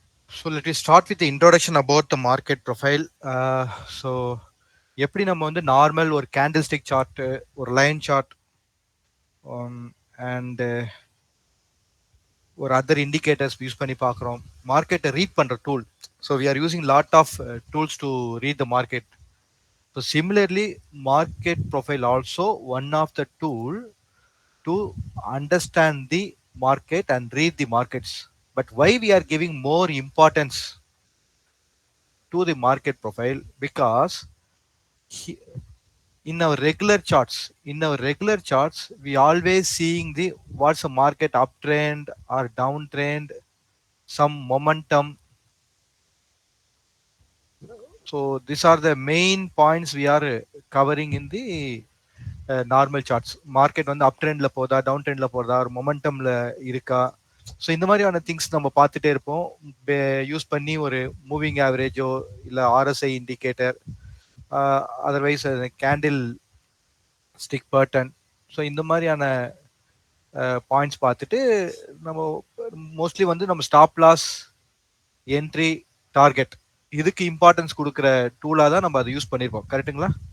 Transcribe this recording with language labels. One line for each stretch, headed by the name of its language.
English: So let me start with the introduction about the market profile.
Tamil: So எப்படி நம்ம வந்து normal ஒரு candle stick chart, ஒரு line chart and ஒரு other indicators use பண்ணி பார்க்குறோம் மார்க்கெட்டை ரீட் பண்ணுற tool.
English: So we are using lot of tools to read the market. So similarly market profile also one of the tool to understand the market and read the markets. But why we are giving more importance to the market profile? Because in our regular charts, we always seeing the what's the market uptrend or downtrend, some momentum. So these are the main points we are covering in the normal charts.
Tamil: Market வந்து அப் ட்ரெண்ட்ல போதா, down ட்ரெண்ட்ல போதா, ஒரு மொமெண்டம்ல இருக்கா. So இந்த மாதிரியான things நம்ம பார்த்துட்டே இருப்போம். யூஸ் பண்ணி ஒரு மூவிங் ஆவரேஜோ இல்லை RSI indicator, otherwise candle stick pattern. So இந்த மாதிரியான பாயிண்ட்ஸ் பார்த்துட்டு நம்ம மோஸ்ட்லி வந்து நம்ம ஸ்டாப் லாஸ், என்ட்ரி, டார்கெட் இதுக்கு இம்பார்ட்டன்ஸ் கொடுக்குற டூலாக தான் நம்ம அதை யூஸ் பண்ணியிருப்போம். கரெக்டுங்களா?